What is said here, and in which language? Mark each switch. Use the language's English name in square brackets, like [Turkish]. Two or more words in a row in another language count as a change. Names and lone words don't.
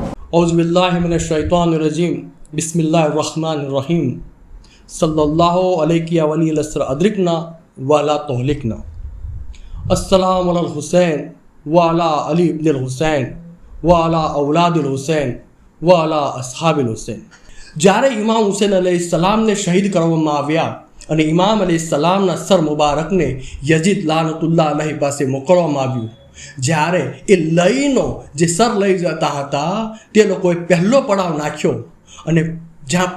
[Arabic] أعوذ بالله من الشيطان الرجيم بسم الله الرحمن الرحيم صلى الله عليه وسلم أدركنا ولا تهلكنا السلام على الحسين وعلى علي بن الحسين وعلى أولاد الحسين وعلى أصحاب الحسين. [Gujarati] જ્યારે ઇમામ હુસૈન અલૈહિસ્સલામને શહીદ કરવામાં આવ્યા અને ઇમામ અલૈહિસ્સલામના સર મુબારકને યઝીદ [Arabic] لعنة الله عليه [Gujarati] પાસે મોકલવામાં આવ્યું, જ્યારે એ લઈનો જે સર લઈ જતા હતા તે લોકોએ પહેલો પડાવ નાખ્યો અને જ્યાં